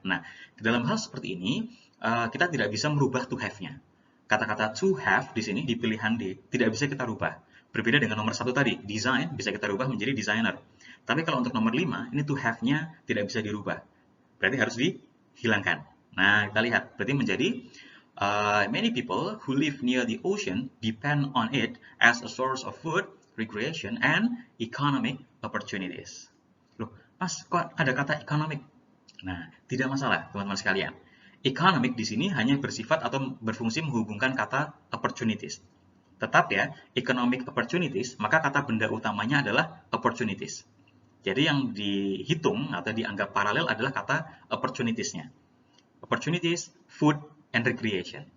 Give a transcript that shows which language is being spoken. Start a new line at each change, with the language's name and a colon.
Indonesian: Nah, di dalam hal seperti ini kita tidak bisa merubah to have-nya. Kata-kata to have di sini di pilihan D tidak bisa kita rubah. Berbeda dengan nomor 1 tadi, design bisa kita rubah menjadi designer. Tapi kalau untuk nomor 5, ini to have-nya tidak bisa dirubah. Berarti harus dihilangkan. Nah, kita lihat. Berarti menjadi
English: many people who live near the ocean depend on it as a source of food, recreation, and economic opportunities.
Indonesian: Loh, Mas, kok ada kata economic? Nah, tidak masalah, teman-teman sekalian. Economic di sini hanya bersifat atau berfungsi menghubungkan kata opportunities. Tetap ya, economic opportunities, maka kata benda utamanya adalah opportunities. Jadi yang dihitung atau dianggap paralel adalah kata opportunities-nya.
English: Opportunities, food, and recreation.